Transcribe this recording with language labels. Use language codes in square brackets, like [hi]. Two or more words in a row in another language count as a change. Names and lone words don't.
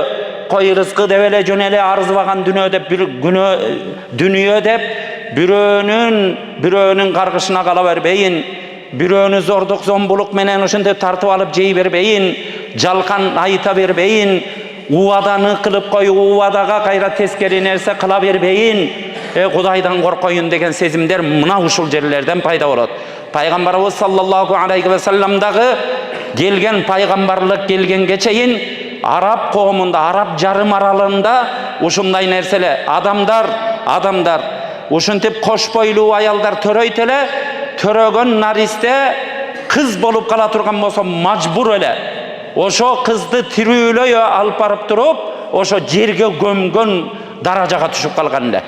[ky] Кой рызкы деп эле жөн эле арзыбаган дүнөө деп дүнүйө деп бирөөнүн каргышына кала бербейин, бирөөнү зордук зомбулук менен ушинтип тартып алып жей бербейин, жалкан айта бербейин, убаданы кылып коюп убадага кайра тескери нерсе кыла бербейин, Кудайдан коркоюн деген сезимдер мына ушул жерлерден пайда болот. Пайгамбарыбыз [ar] صلى الله عليه وسلم [ky] дагы келген пайгамбарлык келгенге чейин араб коомунда, араб жарым аралында ушундай нерселер, адамдар ушинтип кош бойлуу аялдар төрөйт эле, төрөгөн наристе кыз болуп кала турган болсо мажбур эле ошо кызды тирүүлөй алып барып туруп, ошо жерге көмгөн даражага түшүп калган эле.